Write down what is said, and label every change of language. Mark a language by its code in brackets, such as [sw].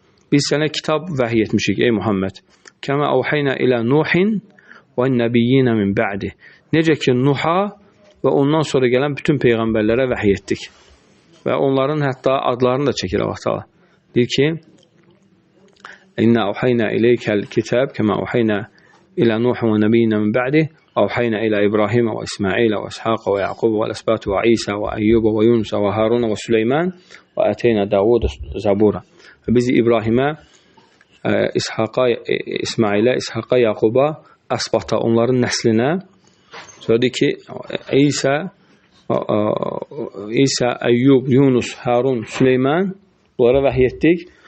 [az] Biz sənə kitab vəhiy etmişik, ey Muhammed. Kəmə avhəynə ilə Nuhin və nəbiyyinə min bə'di. Necə ki, Nuha və ondan sonra gələn bütün peyğəmbərlərə vəhiy etdik. Və onların hətta adlarını da çəkir Allah təala. Deyir ki, İnnə avhəynə iləykəl kitab, kəmə avhəynə ilə Nuhin və nəbiyyinə min bə'di. [ar] أوحينا إلى إبراهيم وإسماعيل وإسحاق ويعقوب والأسباط وعيسى وأيوب ويونس وهارون وسليمان وآتينا داود زبورا. [az] Biz İbrahimə, İsmailə, İshaqa, Yaquba, Əsbata, onların nəslinə, sonra deyir ki, İsa, Əyyub, Yunus, Harun, Süleyman, bunlara vəhiy etdik.